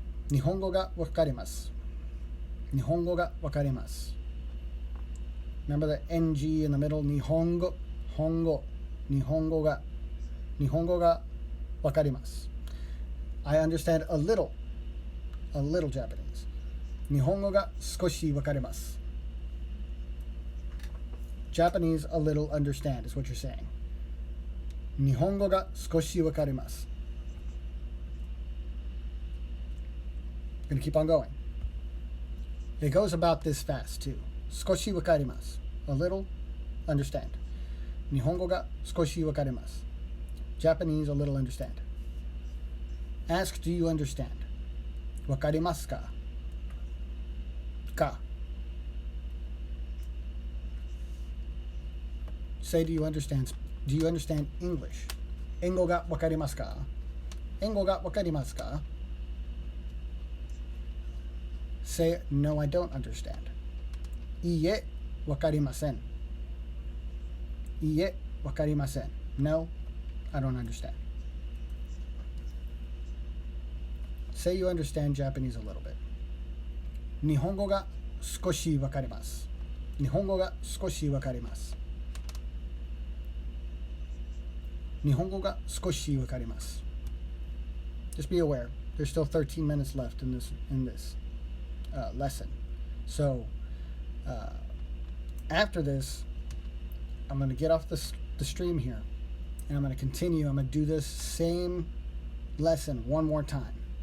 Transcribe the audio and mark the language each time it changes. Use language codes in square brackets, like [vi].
[ja] 日本語がわかります.日本語がわかります. [en] Remember the NG in the middle? [ja] 日本語.本語.日本語が. 日本語がわかります. [en] I understand a little Japanese. [ja] 日本語が少しわかります. [en] Japanese a little understand is what you're saying. [ja] 日本語が少しわかります. [en] Gonna keep on going. It goes about this fast too. [ja] 少しわかります. [en] A little understand. [ja] 日本語が少しわかります. [en] Japanese a little understand. Ask, do you understand? [ja] わかりますか?Ka. [en] Say, do you understand English? [ja] 英語がわかりますか?英語がわかりますか? [en] Say, no, I don't understand. [ja] いいえ、わかりません.いいえ、わかりません. [en] No, I don't understand. Say you understand Japanese a little bit. [ja] 日本語が少しわかります.日本語が少しわかります. 日本語が少しわかります. [en] Just be aware, there's still 13 minutes left in this lesson. So after this, I'm going to get off the stream here, and I'm going to continue. I'm going to do this same lesson one more time.